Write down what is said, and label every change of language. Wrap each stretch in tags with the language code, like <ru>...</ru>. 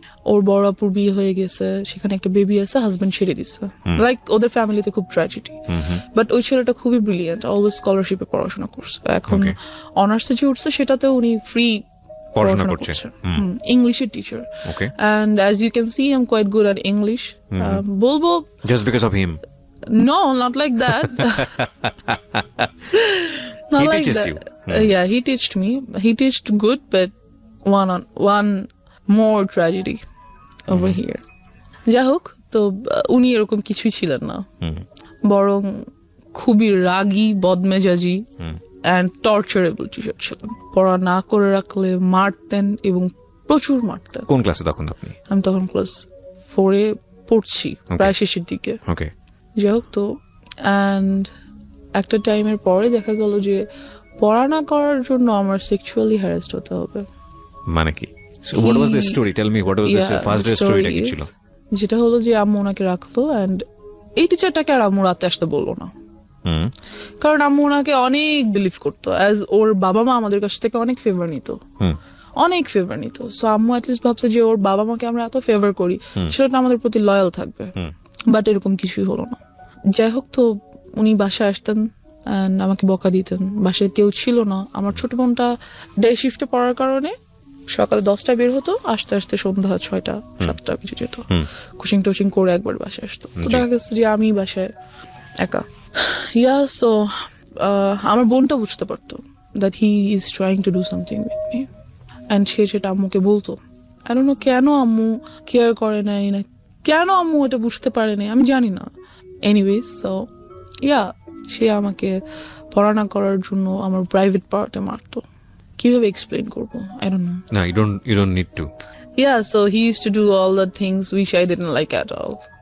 <bn>ওর বড় আপুর বিয়ে হয়ে গেছে, সেখানে একটা বেবি আছে, হাজবেন্ড ছেড়ে দিচ্ছে, লাইক ওদের ফ্যামিলিতে খুব ট্র্যাজেডি। বাট ওই ছেলেটা খুবই ব্রিলিয়েন্ট, অলওয়েজ স্কলারশিপে পড়াশোনা করছে, এখন অনার্সে যে উঠছে সেটাতে উনি ফ্রি পড়াশোনা করছে, ইংলিশের teacher.</bn> <en>And as you can see, I'm quite good at English.</en> <bn>বলবো</bn> <en>just because of him? No, not like that. Not he like teaches that. you. Yeah, he taught me. He taught good, but one more tragedy over here.</en> <bn>যাই হোক, তো উনি এরকম কিছুই ছিলেন না, বরং খুবই রাগী, বদমেজাজি</bn> <en>and torturable</en> <bn>টিচার ছিলেন। পড়া না করে রাখলে মারতেন, এবং প্রচুর মারতেন। কোন ক্লাসে তখন আপনি? আমি তখন ক্লাস 4-এ পড়ছি, প্রায় শেষের দিকে। যাই হোক, তো অ্যান্ড একটা টাইমের পরে দেখা গেল যে পড়া না করার জন্য আমার সেক্সুয়ালি হ্যারাসড হতে হবে। মানে কি?</bn> <en>So what was the story? Tell me, what was the first day story</en> <bn>টা কি ছিল? যেটা হলো যে আম্মু ওনাকে রাখলো, অ্যান্ড এই টিচারটাকে আর আম্মু রাতে আসতে বললো না, কারণ আম্মু ওনাকে অনেক বিলিভ করতো, অ্যাজ ওর বাবা মা আমাদের কাছ থেকে অনেক ফেভার নিত, অনেক ফেভার নিত। সো আম্মু অ্যাটলিস্ট ভাবছে যে ওর বাবা মাকে আমরা এত ফেভার করি, সেটা আমাদের প্রতি লয়াল থাকবে। বাট এরকম কিছুই হলো না। যাই হোক, তো উনি বাসায় আসতেন, আমাকে বকা দিতেন, বাসায় কেউ ছিল না। আমার ছোট বোনটা ডে শিফটে পড়ার কারণে সকালে 10টায় বের হতো, আস্তে আস্তে সন্ধ্যা 6টা-7টা বেজে যেত, কোচিং টোচিং করে একবার বাসায় আসতো। তো দেখা গেছে যে আমি বাসায় একা। সো আমার বোনটা বুঝতে পারতো</bn> <en>that he is trying to do something with me,</en> <bn>and সে সেটা আম্মুকে বলতো।</bn> <en>I don't know</en> <bn>কেন আম্মু কেয়ার করে নাই, না কেন আম্মু এটা বুঝতে পারে নাই, আমি জানি না। এনিওয়েজ, সো সে আমাকে পড়া না করার জন্য আমার প্রাইভেট পার্টে মারতো। কিভাবে এক্সপ্লেইন করবো,</bn> <en>I don't know. No, you don't need to. So he used to do all the things which I didn't like at all.</en>